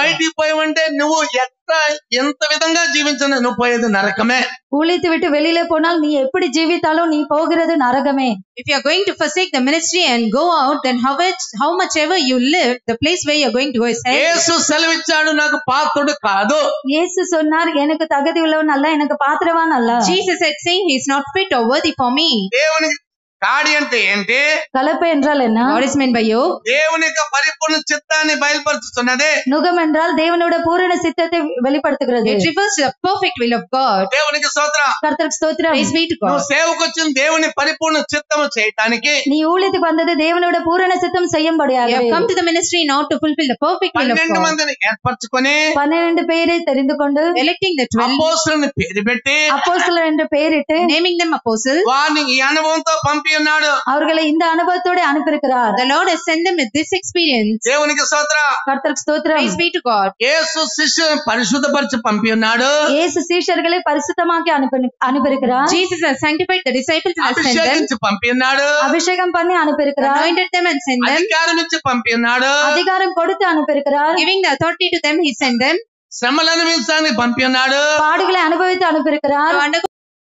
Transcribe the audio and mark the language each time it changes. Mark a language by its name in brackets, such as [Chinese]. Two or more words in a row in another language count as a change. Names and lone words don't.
[Telugu] బయటికి పోయావంటే నువ్వు ఎంత విధంగా జీవించినా నువ్వు పోయేది నరకమే. [Tamil] ஊழித்து விட்டு வெளியில போனால் நீ எப்படி ஜீவித்தாலும் நீ போகிறது நரகமே. [English] If you are going to forsake the ministry and go out, then how much ever you live, the place where you are going to go is hell. [Telugu] యేసు సెలవిచ్చాడు నాకు పాత్రుడు కాదు. [Tamil] இயேசு சொன்னார் எனக்கு தகுதி உள்ளவன் அல்ல, எனக்கு பாத்திரவான் அல்ல. [English] Jesus said, saying he is not fit or worthy for me. [Telugu] దేవుని కాడి అంటే ఏంటి? [Tamil] கலப்பை என்றால் என்ன? [English] What is meant by yoke? [Telugu] దేవుని యొక్క పరిపూర్ణ చిత్తాన్ని బయలుపరుస్తున్నదే. [Tamil] நுகம் என்றால் தேவனோட பூரண சித்தத்தை வெளிப்படுத்துகிறது. [English] It refers to the perfect will of God. [Telugu] దేవునికి స్తోత్రం. [Tamil] கர்த்தருக்கு ஸ்தோத்திரம். [English] Praise be to [Telugu] నువ్వు [English] God. [Telugu] సేవకు వచ్చిన దేవుని పరిపూర్ణ చిత్తము చేయటానికి [Tamil] நீ ஊழியத்துக்கு வந்தது தேவனோட பூரண சித்தம் செய்யும்படியாக. [English] You have come to the ministry not to fulfill the perfect will of 12 God. [Telugu] మందిని ఏర్పరచుకొని [Tamil] 12 பேரை தெரிந்து கொண்டு [English] Electing the 12, [Telugu] అపోస్తలుని పేరు పెట్టి [Tamil] அப்போஸ்தலர் என்று பெயரிட்டு [English] naming them apostles. [Telugu] వారిని ఈ అనుభవంతో పంపి ఉన్నాడు. [Tamil] அவர்களை இந்த அனுபவத்தோட அனுப்பியிருக்கிறார். [English] The Lord has sent them with this experience. [Telugu] దేవునికి స్తోత్రం. [Tamil] கர்த்தருக்கு ஸ்தோத்திரம். [English] Praise be to God. [Telugu] యేసు శిష్యులను పరిశుద్ధపరిచి పంపి ఉన్నాడు. [Tamil] இயேசு சீஷர்களை பரிசுத்தமாக்கி அனுப்பியிருக்கிறார். [English] Jesus has sanctified the disciples and sent them, [Telugu] అభిషేకించి పంపి ఉన్నాడు. [Tamil] அபிஷேகம் பண்ணி அனுப்பியிருக்கிறார். [English] anointed them and sent them, [Telugu] అధికారం ఇచ్చి పంపి ఉన్నాడు. [Tamil] அதிகாரம் கொடுத்து அனுப்பியிருக்கிறார். [English] giving the authority to them, he sent them, [Telugu] శ్రమలను అనుభవించడానికి పంపి ఉన్నాడు. [Tamil] பாடுகளை அனுபவித்து அனுப்பியிருக்கிறார். [English] to undergo